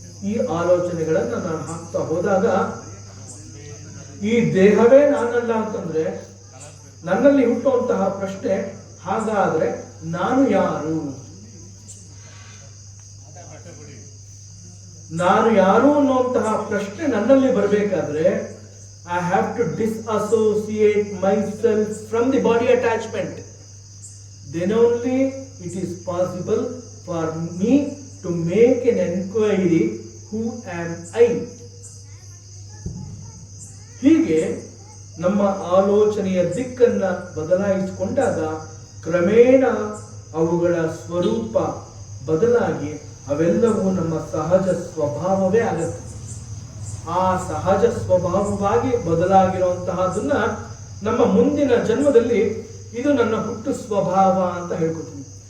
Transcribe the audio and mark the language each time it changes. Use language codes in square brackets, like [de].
[kn] ಈ ಆಲೋಚನೆಗಳನ್ನ ನಾನು ಹಾಕ್ತಾ ಹೋದಾಗ ಈ ದೇಹವೇ ನಾನಲ್ಲ ಅಂತಂದ್ರೆ ನನ್ನಲ್ಲಿ ಹುಟ್ಟುವಂತಹ ಪ್ರಶ್ನೆ, ಹಾಗಾದ್ರೆ ನಾನು ಯಾರು? ನಾನು ಯಾರು ಅನ್ನುವಂತಹ ಪ್ರಶ್ನೆ ನನ್ನಲ್ಲಿ ಬರಬೇಕಾದ್ರೆ [en] I have to disassociate myself from the body attachment. Then only it is possible for me to make an enquiry, who am I? [kn] ಹೀಗೆ ನಮ್ಮ ಆಲೋಚನೆಯ ದಿಕ್ಕನ್ನ ಬದಲಾಯಿಸಿಕೊಂಡಾಗ ಕ್ರಮೇಣ ಅವುಗಳ ಸ್ವರೂಪ ಬದಲಾಗಿ ಅವೆಲ್ಲವೂ ನಮ್ಮ ಸಹಜ ಸ್ವಭಾವವೇ ಆಗುತ್ತೆ. ಆ ಸಹಜ ಸ್ವಭಾವವಾಗಿ ಬದಲಾಗಿರುವಂತಹದನ್ನ ನಮ್ಮ ಮುಂದಿನ ಜನ್ಮದಲ್ಲಿ ಇದು ನನ್ನ ಹುಟ್ಟು ಸ್ವಭಾವ ಅಂತ ಹೇಳ್ಕೊತೀನಿ.